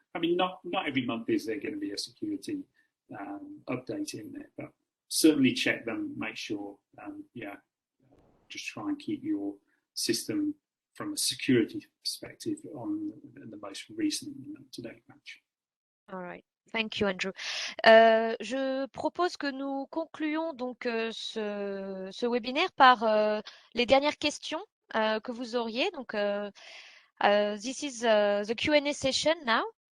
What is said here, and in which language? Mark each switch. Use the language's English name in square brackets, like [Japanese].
[English] Not every month is there going to be a security update in there, but certainly check them, make sure, just try and keep your system from a security perspective on the most recent up-to-date patch. All right. Thank you, Andrew. [French] Je propose que nous concluions donc ce webinaire par les dernières questions que vous auriez. [English] Donc, this is the Q&A session now.